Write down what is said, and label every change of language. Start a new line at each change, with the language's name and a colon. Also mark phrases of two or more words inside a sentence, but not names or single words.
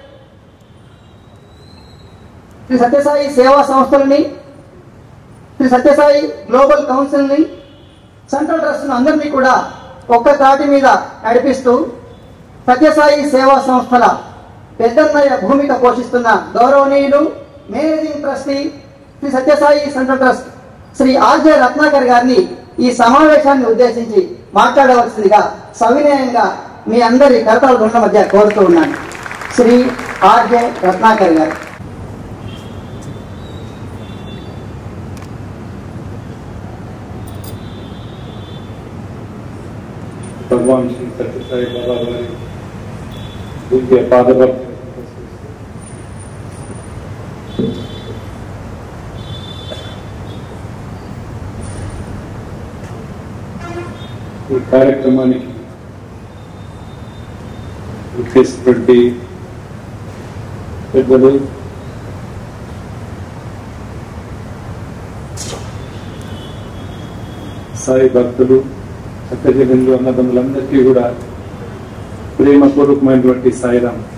Telugu: శ్రీ సత్యసాయి సేవా సంస్థలని, శ్రీ సత్యసాయి గ్లోబల్ కౌన్సిల్ని, సెంట్రల్ ట్రస్ట్ అందరినీ కూడా ఒక్క తాటి మీద నడిపిస్తూ సత్యసాయి సేవా సంస్థల పెద్దన్నయ్య భూమిక పోషిస్తున్న గౌరవనీయులు మేనేజింగ్ ట్రస్టీ శ్రీ సత్యసాయి సెంట్రల్ ట్రస్ట్ శ్రీ ఆర్జే రత్నాకర్ గారిని ఈ సమావేశాన్ని ఉద్దేశించి మాట్లాడవలసిందిగా సవినయంగా మీ అందరి కరతాళ ధ్వనుల మధ్య కోరుతూ ఉన్నాను. శ్రీ ఆర్జే రత్నాకర్ గారు. భగవాన్ శ్రీ సత్యసాయి బాబా వారి దివ్య పాదవర ఈ కార్యక్రమానికి ఉద్దేశించినటువంటి పెద్దలు, సాయి భక్తులు, సత్యజనులు, అన్నదమ్ములందరికీ కూడా ప్రేమపూర్వకమైనటువంటి సాయిరాం.